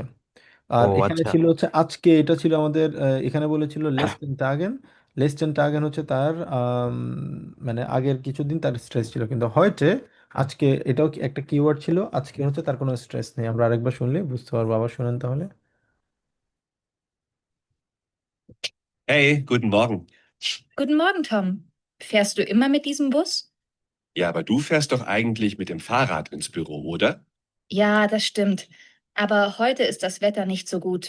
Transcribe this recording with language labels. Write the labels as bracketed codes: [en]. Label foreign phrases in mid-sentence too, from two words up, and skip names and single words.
[bn] আর ও এখানে আচ্ছা। ছিল হচ্ছে আজকে, এটা ছিল আমাদের এখানে বলেছিল [de] letzten Tagen. letzten Tagen [bn] হচ্ছে তার মানে আগের কিছুদিন তার স্ট্রেস ছিল, কিন্তু হয়তো আজকে, এটাও একটা কিওয়ার্ড ছিল, আজকে হচ্ছে তার কোনো স্ট্রেস নেই। আমরা আরেকবার শুনলে বুঝতে পারবো, আবার শুনেন তাহলে। [de] Hey, guten Morgen. Guten Morgen, Tom. Fährst du immer mit diesem Bus? Ja, aber du fährst doch eigentlich mit dem Fahrrad ins Büro, oder? Ja, das stimmt. Aber heute ist das Wetter nicht so gut.